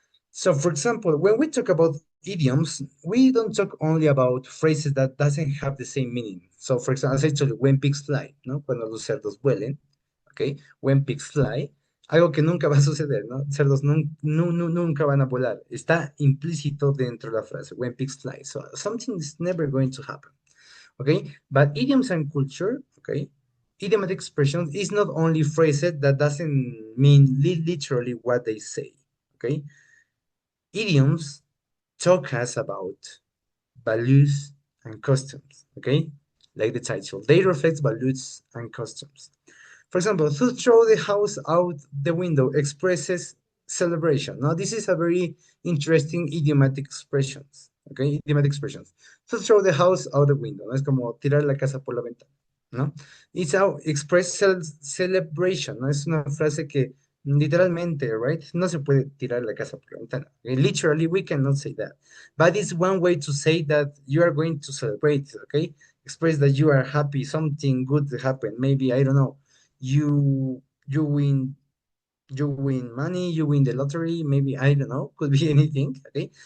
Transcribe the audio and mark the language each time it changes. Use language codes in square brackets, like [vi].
[en] So, for example, when we talk about idioms, we don't talk only about phrases that doesn't have the same meaning. So, for example, as I told you, when pigs fly, ¿no? [es] Cuando los cerdos vuelen, ¿ok? [en] When pigs fly, [es] algo que nunca va a suceder, ¿no? Cerdos nunca van a volar. Está implícito dentro de la frase, [en] when pigs fly. So, something is never going to happen, ¿ok? But idioms and culture, ¿ok? Idiomatic expressions is not only phrases that doesn't mean literally what they say, ¿ok? Idioms talk us about values and customs, okay? Like the title, they reflect values and customs. For example, to throw the house out the window expresses celebration. Now, this is a very interesting idiomatic expressions, okay? Idiomatic expressions. To throw the house out the window, [es] ¿no? Es como tirar la casa por la ventana, ¿no? [en] It's how express celebration, ¿no? [es] Es una frase que literalmente, [en] right? [es] No se puede tirar la casa por la ventana. [en] Literally, we cannot say that. But it's one way to say that you are going to celebrate, okay? Express that you are happy, something good happened. Maybe, I don't know, you win money, you win the lottery, maybe, I don't know, could be anything, okay?